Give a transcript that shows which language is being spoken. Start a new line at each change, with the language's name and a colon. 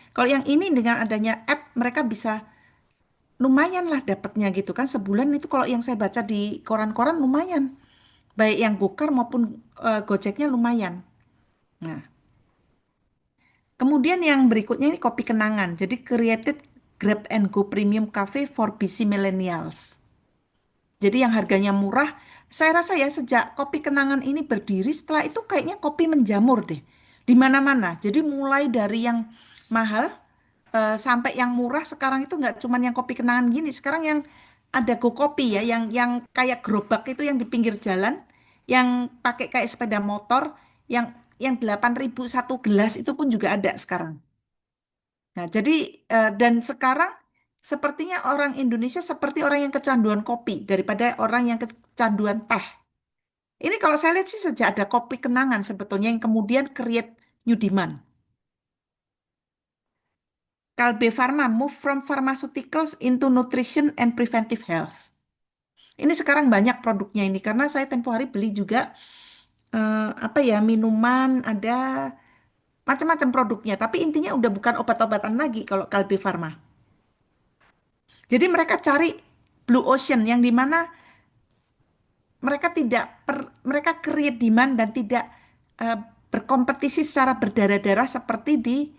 Indonesian: Kalau yang ini dengan adanya app mereka bisa lumayan lah dapatnya gitu kan. Sebulan itu kalau yang saya baca di koran-koran lumayan. Baik yang Gokar maupun Gojeknya lumayan. Nah, kemudian yang berikutnya ini kopi kenangan.
English: Jadi created Grab and Go Premium Cafe for busy millennials.
Indonesian: Jadi yang harganya murah, saya rasa ya sejak kopi kenangan ini berdiri, setelah itu kayaknya kopi menjamur deh. Di mana-mana. Jadi mulai dari yang mahal sampai yang murah sekarang itu nggak cuman yang kopi kenangan gini. Sekarang yang ada Go Kopi ya, yang kayak gerobak itu yang di pinggir jalan, yang pakai kayak sepeda motor, yang 8.000 satu gelas itu pun juga ada sekarang. Nah, jadi dan sekarang sepertinya orang Indonesia seperti orang yang kecanduan kopi daripada orang yang kecanduan teh. Ini kalau saya lihat sih sejak ada kopi kenangan sebetulnya yang kemudian
English: create new demand. Kalbe Pharma move from pharmaceuticals into nutrition and preventive health.
Indonesian: Ini sekarang banyak produknya ini karena saya tempo hari beli juga apa ya minuman ada macam-macam produknya. Tapi intinya udah bukan obat-obatan lagi kalau Kalbe Pharma. Jadi mereka cari blue ocean yang dimana mereka create demand dan tidak eh, berkompetisi secara berdarah-darah seperti di